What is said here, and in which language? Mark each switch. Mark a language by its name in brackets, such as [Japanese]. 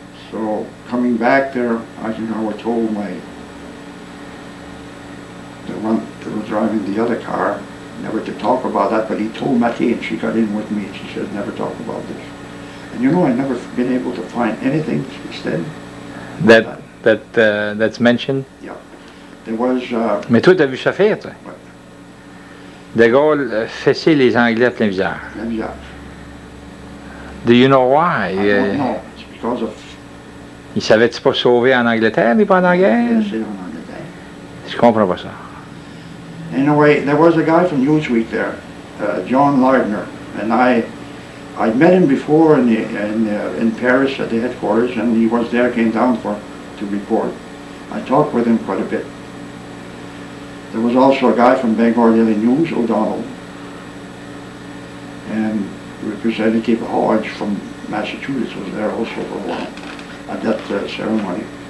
[English] So coming back there, Eisenhower told the one that was driving the other car never to talk about that, but he told Mathieu, and she got in with me, and she said never talk about this. And you know, I've never been able to find anything since then. That's mentioned? Yeah. There was... [French] Mais toi, t'as vu ça faire, toi? Ouais. De Gaulle fessait les Anglais à plein visage. Plein visage. [English] Do you know why? I don't know. It's because of... [French] Il savait-tu pas sauver en Angleterre, lui, pendant la guerre? C'est en Angleterre. Je comprends pas ça. [English] Anyway, there was a guy from Newsweek there, John Lardner, and I'd met him before in Paris at the headquarters, and he was there, came down to report. I talked with him quite a bit. There was also a guy from Bangor Daily News, O'Donnell, and Representative Hodge from Massachusetts was there also for a while at that ceremony.